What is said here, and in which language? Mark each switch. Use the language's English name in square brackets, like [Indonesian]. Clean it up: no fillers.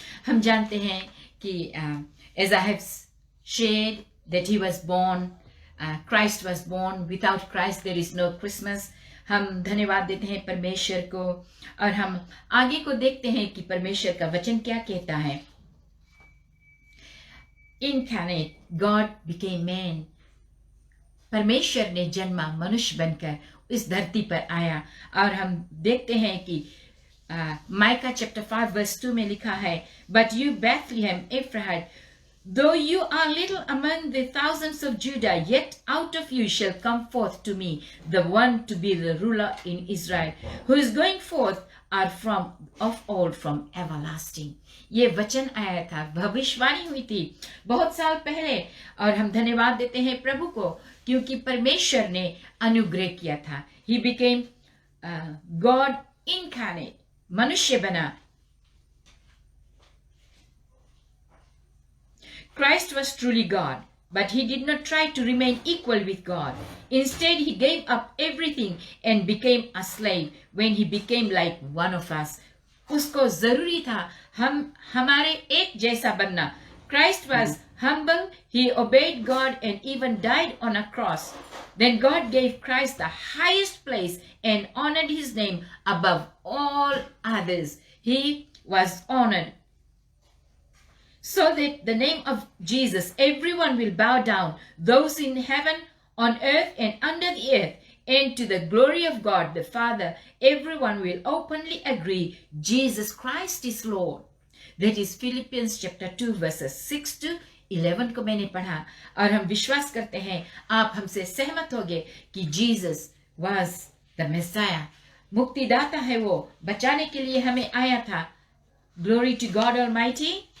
[Hindi] हम जानते हैं कि [English] As I have shared that he was born, Christ was born, without Christ there is no Christmas. [Hindi] हम धन्यवाद देते हैं परमेश्वर को, और हम आगे को देखते हैं कि परमेश्वर का वचन क्या कहता है। [English] Incarnate, God became man. [Hindi] परमेश्वर ने जन्मा, मनुष्य बनकर इस धरती पर आया। और हम देखते हैं कि माइका चैप्टर 5 वर्स 2 में लिखा है, [English] But you Bethlehem Ephraim, though you are little among the thousands of Judah, yet out of you shall come forth to me the one to be the ruler in Israel, who is going forth are from of old, from everlasting. [Hindi] ये वचन आया था, भविष्यवाणी हुई थी बहुत साल पहले। और हम धन्यवाद देते हैं प्रभु को, क्योंकि परमेश्वर ने अनुग्रह किया था। [English] He became God incarnate, [Hindi] मनुष्य बना। [English] Christ was truly God, but he did not try to remain equal with God. Instead, he gave up everything and became a slave when he became like one of us. [Hindi] उसको जरूरी था हमारे एक जैसा बनना। [English] Christ was humble, he obeyed God and even died on a cross. Then God gave Christ the highest place and honored his name above all others. He was honored, so that the name of Jesus everyone will bow down, those in heaven, on earth and under the earth, and to the glory of God the Father everyone will openly agree Jesus Christ is Lord. That is Philippians chapter 2 verses 6 to 11 [Hindi] को मैंने पढ़ा। और हम विश्वास करते हैं आप हमसे सहमत होंगे कि [English] Jesus was the messiah, [Hindi] मुक्तिदाता है, वो बचाने के लिए हमें आया था। [English] Glory to God almighty.